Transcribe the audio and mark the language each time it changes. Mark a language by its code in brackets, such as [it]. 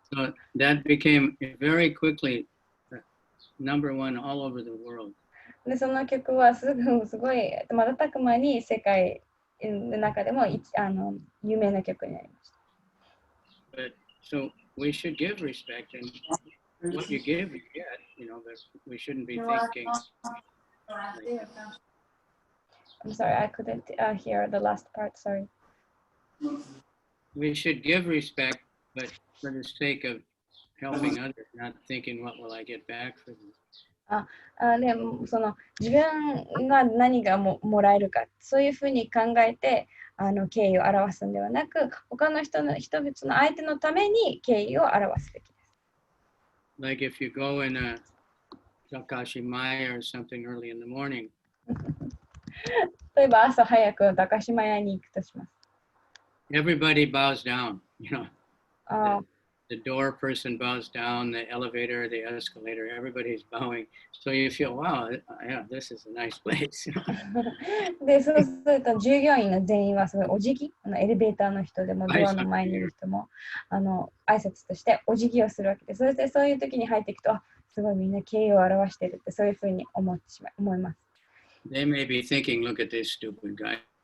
[en] So that became very quickly number one all over the world. [ja] で、その曲はすごい瞬く間に世界の中でも有名な曲になりました。 [en] But so we should give respect, and what you give, you get. You know, but we shouldn't be thinking. I'm sorry, I couldn't hear the last part. Sorry. We should give respect, but for the sake of helping others, not thinking, what will I get back for them? [ja] でその自分が何がもらえるか、そういうふうに考えて敬意を表すのではなく、他の人々の相手のために敬意を表すべきです。 [en] Like if you go in a Takashimaya or something early in the morning, [ja] 例えば朝早く高島屋に行くとします。 [en] everybody bows down, you know. あ The door person bows down, the elevator, the escalator, everybody's bowing. So you feel, wow, yeah, this is a nice place. [ja] で、そうすると従業員の全員はすごいお辞儀、エレベーターの人でもドアの前にいる人も挨拶としてお辞儀をするわけで、そしてそういう時に入っていくと、すごいみんな敬意を表しているって、そういうふうに思います。 [en] They may be thinking, look at this stupid guy.